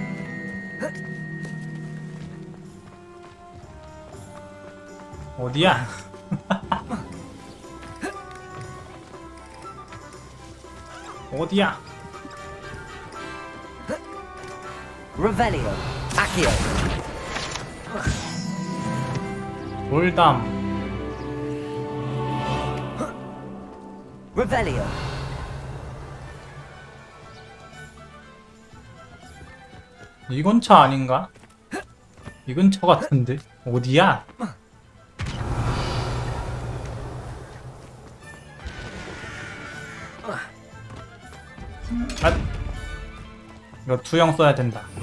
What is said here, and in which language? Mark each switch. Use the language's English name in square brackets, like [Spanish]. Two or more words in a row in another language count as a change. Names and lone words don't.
[Korean] 어디야? 어디야? [Latin] Revelio. Accio. [Korean] 돌담. [Latin] Revelio. [Korean] 이 근처 아닌가? 이 근처 같은데? 어디야? 아, 이거 투영 써야 된다.